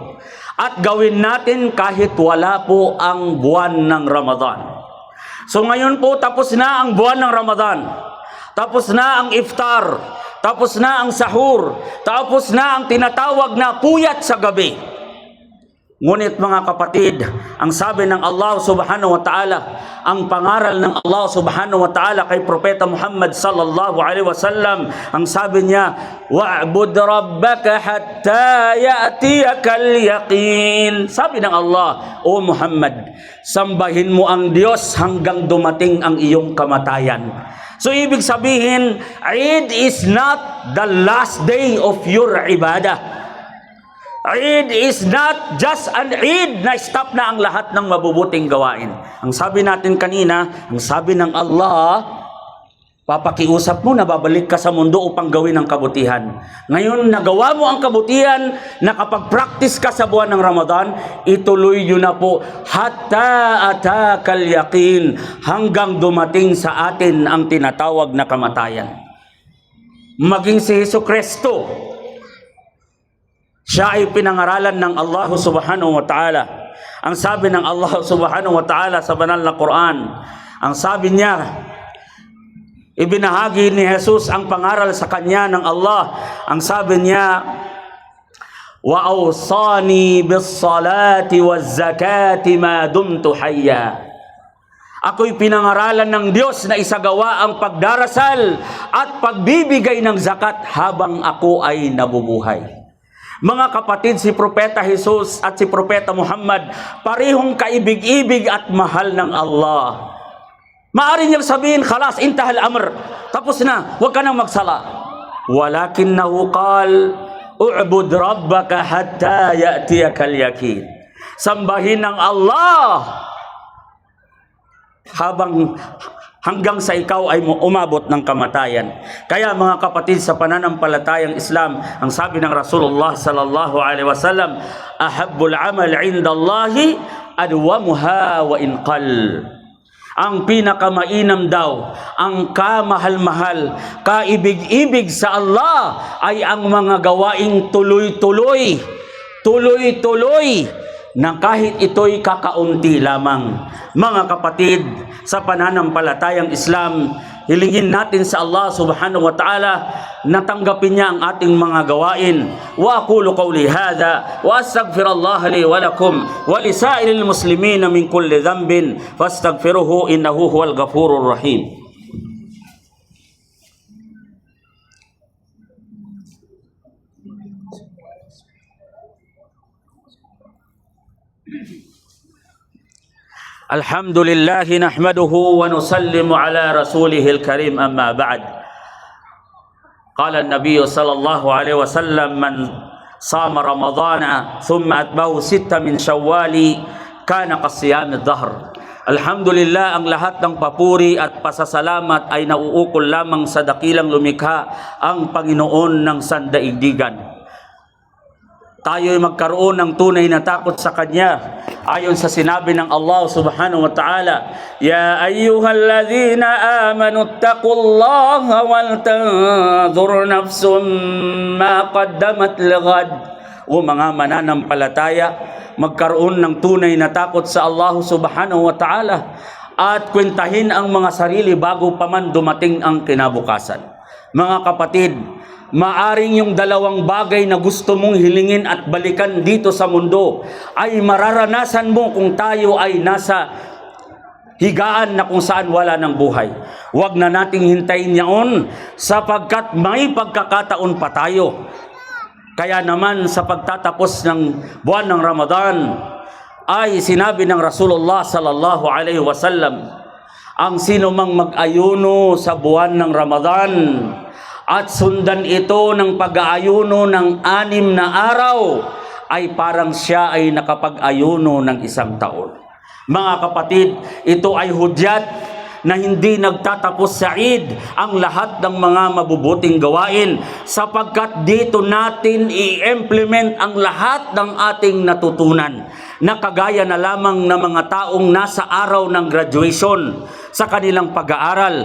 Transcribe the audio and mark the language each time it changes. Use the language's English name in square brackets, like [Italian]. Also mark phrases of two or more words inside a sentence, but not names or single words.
[Filipino] At gawin natin kahit wala po ang buwan ng Ramadan. So ngayon po, tapos na ang buwan ng Ramadan. Tapos na ang iftar. tapos na ang sahur, tapos na ang tinatawag na puyat sa gabi. Ngunit mga kapatid, ang sabi ng Allah [Arabic] سبحانه وتعالى, [Filipino] ang pangaral ng Allah [Arabic] سبحانه وتعالى [Filipino] kay Propeta Muhammad [Arabic] صلى الله عليه وسلم, [Filipino] ang sabi niya, [Arabic] واعبد ربك حتى يأتيك اليقين. [Filipino] Sabi ng Allah, O Muhammad, sambahin mo ang Diyos hanggang dumating ang iyong kamatayan. So ibig sabihin, [English] Eid is not the last day of your ibadah. Eid is not just an Eid [Filipino] na stop na ang lahat ng mabubuting gawain. Ang sabi natin kanina, ang sabi ng Allah, papakiusap mo na babalik ka sa mundo upang gawin ang kabutihan. Ngayon, nagawa mo ang kabutihan, nakapag-practice ka sa buwan ng Ramadan, ituloy yun na po, [Arabic] حتى أتاك اليقين, [Filipino] hanggang dumating sa atin ang tinatawag na kamatayan. Maging si Jesucristo, siya ay pinangaralan ng Allah [Arabic] سبحانه وتعالى. [Filipino] Ang sabi ng Allah [Arabic] سبحانه وتعالى [Filipino] sa banal na Quran, ang sabi niya, ibinahagi ni Jesus ang pangaral sa kanya ng Allah. Ang sabi niya, [Arabic] وأوصاني بالصلاة والزكاة ما دمت حيا. [Filipino] Ako'y pinangaralan ng Diyos na isagawa ang pagdarasal at pagbibigay ng zakat habang ako ay nabubuhay. Mga kapatid, si Propeta Jesus at si Propeta Muhammad, parehong kaibig-ibig at mahal ng Allah. Maaari niyang sabihin, [Arabic] خلاص، انتهى الأمر, [Filipino] tapos na, huwag ka nang magsala. [Arabic] ولكنه قال، اعبد ربك حتى يأتيك اليقين. [Filipino] Sambahin ng Allah hanggang sa ikaw ay umabot ng kamatayan. Kaya mga kapatid, sa pananampalatayang Islam, ang sabi ng Rasulullah [Arabic] صلى الله عليه وسلم, أحب الأعمال عند الله أدومها وإن قل. [Filipino] Ang pinakamainam daw, ang kamahal-mahal, kaibig-ibig sa Allah ay ang mga gawaing tuloy-tuloy na kahit ito'y kakaunti lamang. Mga kapatid, sa pananampalatayang Islam, hilingin natin sa Allah [Arabic] سبحانه وتعالى [Filipino] na tanggapin niya ang ating mga gawain. [Arabic] وأقول قولي هذا وأستغفر الله لي ولكم ولسائر المسلمين من كل ذنب فاستغفروه إنه هو الغفور الرحيم. الحمد لله نحمده ونسلم على رسوله الكريم، أما بعد. قال النبي صلى الله عليه وسلم، من صام رمضان ثم أتبعه ستا من شوال كان كصيام الدهر. Alhamdulillah, [Filipino] ang lahat ng papuri at pasasalamat ay nauukol lamang sa dakilang lumikha, ang Panginoon ng sandaigdigan. Tayo ay magkaroon ng tunay na takot sa Kanya. Ayon sa sinabi ng [Arabic] Allah سبحانه وتعالى، يا أيها الذين آمنوا اتقوا الله ولتنظر نفس ما قدمت لغد. [Filipino] O mga mananampalataya, magkaroon ng tunay na takot sa Allah [Arabic] سبحانه وتعالى [Filipino] at kwentahin ang mga sarili bago pa man dumating ang kinabukasan. Mga kapatid, maaring yung dalawang bagay na gusto mong hilingin at balikan dito sa mundo ay mararanasan mo kung tayo ay nasa higaan na kung saan wala ng buhay. Huwag na nating hintayin yaon sapagkat may pagkakataon pa tayo. Kaya naman sa pagtatapos ng buwan ng Ramadan ay sinabi ng Rasulullah [Arabic] صلى الله عليه وسلم, [Filipino] ang sino mang mag-ayuno sa buwan ng Ramadan at sundan ito ng pag-aayuno ng 6 na araw, ay parang siya ay nakapag-ayuno ng 1 taon. Mga kapatid, ito ay hudyat na hindi nagtatapos sa Eid ang lahat ng mga mabubuting gawain, sapagkat dito natin i-implement ang lahat ng ating natutunan, na kagaya na lamang ng mga taong nasa araw ng graduation sa kanilang pag-aaral.